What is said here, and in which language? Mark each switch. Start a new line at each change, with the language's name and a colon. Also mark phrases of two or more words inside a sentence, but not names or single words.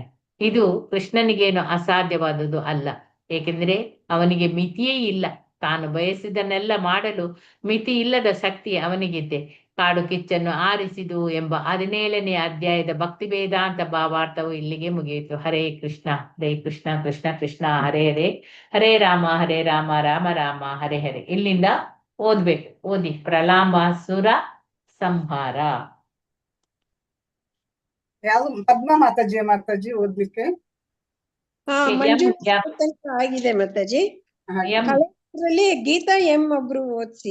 Kannada: ಇದು ಕೃಷ್ಣನಿಗೇನು ಅಸಾಧ್ಯವಾದುದು ಅಲ್ಲ, ಏಕೆಂದರೆ ಅವನಿಗೆ ಮಿತಿಯೇ ಇಲ್ಲ. ತಾನು ಬಯಸಿದನ್ನೆಲ್ಲ ಮಾಡಲು ಮಿತಿ ಇಲ್ಲದ ಶಕ್ತಿ ಅವನಿಗಿದೆ. ಕಾಡು ಕಿಚ್ಚನ್ನು ಆರಿಸಿದು ಎಂಬ 17ನೇ ಅಧ್ಯಾಯದ ಭಕ್ತಿ ವೇದಾಂತ ಭಾವಾರ್ಥವು ಇಲ್ಲಿಗೆ ಮುಗಿಯಿತು. ಹರೇ ಕೃಷ್ಣ ಕೃಷ್ಣ ಕೃಷ್ಣ ಕೃಷ್ಣ ಹರೇ ಹರೇ, ಹರೇ ರಾಮ ರಾಮ ರಾಮ ಹರೇ ಹರೇ. ಇಲ್ಲಿಂದ ಓದ್ಬೇಕು. ಓದಿ. ಪ್ರಲಾಂಬಾಸುರ ಸಂಹಾರ. ಯಾವ್ದು ಪದ್ಮ ಮಾತಾಜಿ ಓದ್ಲಿಕ್ಕೆ? ಮಂಜುಳಾ ತನಕ ಆಗಿದೆ ಮಾತಾಜಿ. ಕಳೆಯಲ್ಲಿ ಗೀತಾ ಎಂ ಒಬ್ರು ಓದ್ಸಿ.